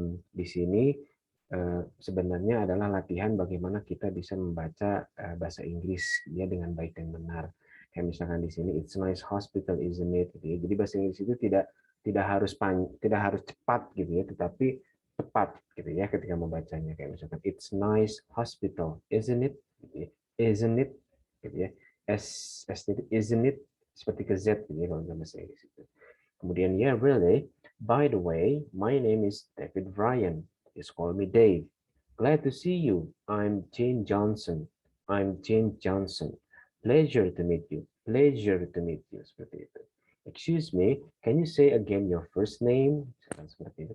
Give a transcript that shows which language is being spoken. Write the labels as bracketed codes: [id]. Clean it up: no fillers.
[id] Di sini sebenarnya adalah latihan bagaimana kita bisa membaca bahasa Inggris ya dengan baik dan benar. Kayak misalkan di sini [en] it's nice hospital isn't it [id] gitu ya. Jadi bahasa Inggris itu tidak harus cepat gitu ya, tetapi tepat gitu ya ketika membacanya. Kayak misalkan [en] it's nice hospital isn't it [id] gitu ya. [en] Isn't it [id] gitu ya. [en] Isn't it [id] seperti ke Z gitu ya kalau dalam bahasa Inggris itu. Kemudian [en] yeah really, by the way, my name is David Ryan. Just call me Dave. Glad to see you. I'm Jane Johnson. I'm Jane Johnson. Pleasure to meet you. Pleasure to meet you. [id] Seperti itu. [en] Excuse me, can you say again your first name? [id] Seperti itu.